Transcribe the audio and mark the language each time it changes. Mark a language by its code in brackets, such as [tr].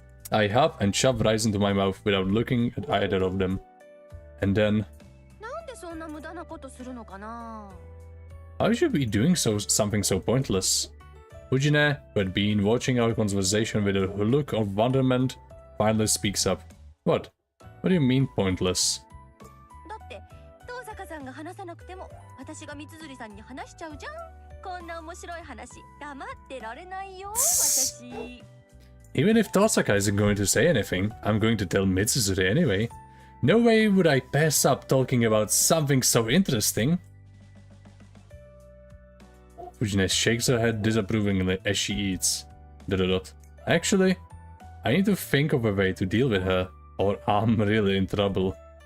[en] I hop and shove rice into my mouth without looking at either of them. And then... How should we be doing something so pointless? Fujine, who had been watching our conversation with a look of wonderment, finally speaks up. What? What do you mean pointless? [ja] だって東坂さんが話さなくても私が三辻さんに話しちゃうじゃん。こんな面白い話黙ってられないよ私。 [en] Even if Tosaka isn't going to say anything, I'm going to tell Mitsuzuri anyway. No way would I pass up talking about something so interesting. Fujine shakes her head disapprovingly as she eats. ... Actually, I need to think of a way to deal with her, or I'm really in trouble.